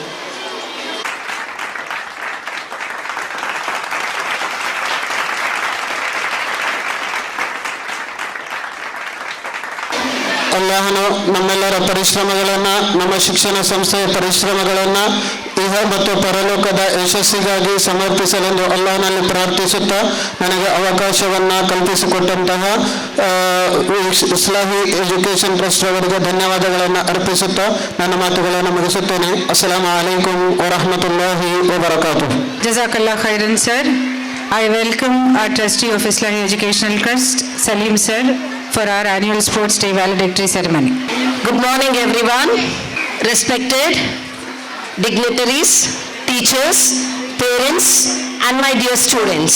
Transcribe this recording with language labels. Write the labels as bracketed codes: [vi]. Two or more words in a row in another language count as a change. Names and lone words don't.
[kn] ಅಲ್ಲಾಹನು ನಮ್ಮೆಲ್ಲರ ಪರಿಶ್ರಮಗಳನ್ನು, ನಮ್ಮ ಶಿಕ್ಷಣ ಸಂಸ್ಥೆಯ ಪರಿಶ್ರಮಗಳನ್ನು ಇಹ ಮತ್ತು ಪರಲೋಕದ ಯಶಸ್ಸಿಗಾಗಿ ಸಮರ್ಪಿಸಲೆಂದು ಅಲ್ಲಾಹನಲ್ಲಿ ಪ್ರಾರ್ಥಿಸುತ್ತಾ ನನಗೆ ಅವಕಾಶವನ್ನು ಕಲ್ಪಿಸಿಕೊಟ್ಟಂತಹ ಇಸ್ಲಾಹಿ ಎಜುಕೇಷನ್ ಟ್ರಸ್ಟ್ ಅವರಿಗೆ ಧನ್ಯವಾದಗಳನ್ನು ಅರ್ಪಿಸುತ್ತಾ ನನ್ನ ಮಾತುಗಳನ್ನು ಮುಗಿಸುತ್ತೇನೆ. [ar] السلام عليكم ورحمة الله وبركاته. جزاك الله خيرا, [en] sir. I welcome our trustee of Islamic Educational Trust, Salim sir, for our annual Sports Day valedictory ceremony. Good morning, everyone. Respected dignitaries, teachers, parents, and my dear students.